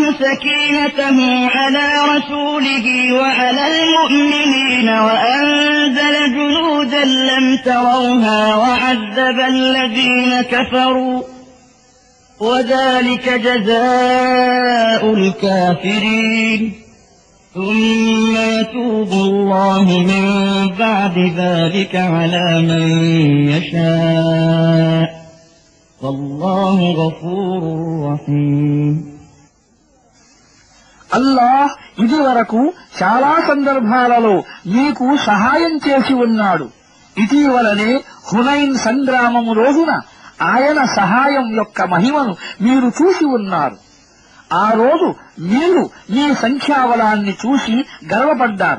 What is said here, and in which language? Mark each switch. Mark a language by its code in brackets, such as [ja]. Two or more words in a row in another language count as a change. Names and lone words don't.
[ar] سكينته على رسوله وعلى المؤمنين وأنزل جنودا لم تروها وعذب الذين كفروا وذلك جزاء الكافرين ثم يتوب الله من بعد ذلك على من يشاء والله غفور رحيم [te] అల్లాహ్ ఇదివరకు చాలా సందర్భాలలో మీకు సహాయం చేసి ఉన్నాడు. ఇటీవలనే హునైన్ సంగ్రామము రోజున ఆయన సహాయం యొక్క మహిమను మీరు చూసి ఉన్నారు. ఆ రోజు మీరు మీ సంఖ్యాబలాన్ని చూసి గర్వపడ్డారు.